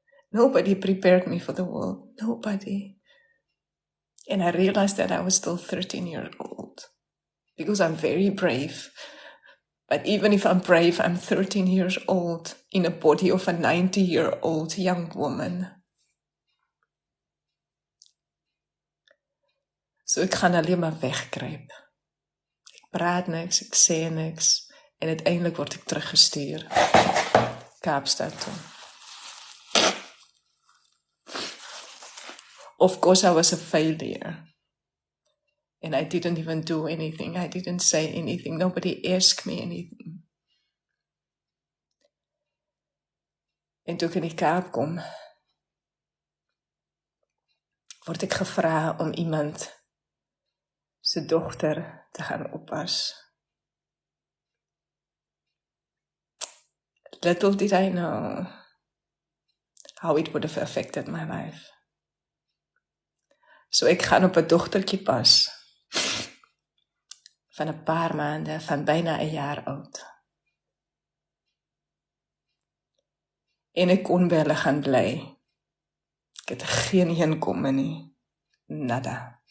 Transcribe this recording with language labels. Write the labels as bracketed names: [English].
[English] Nobody prepared me for the world. Nobody. And I realized that I was still 13 years old. Because I'm very brave. But even if I'm brave, I'm 13 years old in a body of a 90-year-old young woman. [Afrikaans] So ek gaan alleen maar wegkruip. Ek praat niks, ek sê niks. En uiteindelik word ek teruggestuur. Kaapstad toe. [English] Of course I was a failure. And I didn't even do anything. I didn't say anything. Nobody asked me anything. [Afrikaans] En toe ek in die Kaap kom, word ek gevra om iemand se dogter te gaan oppas. [English] Little did I know how it would have affected my life. [Afrikaans] So ek gaan op 'n dogtertjie pas. Van 'n paar maande, van byna 'n jaar oud. En ek kon by hulle gaan bly. Ek het geen inkomme nie. Nada.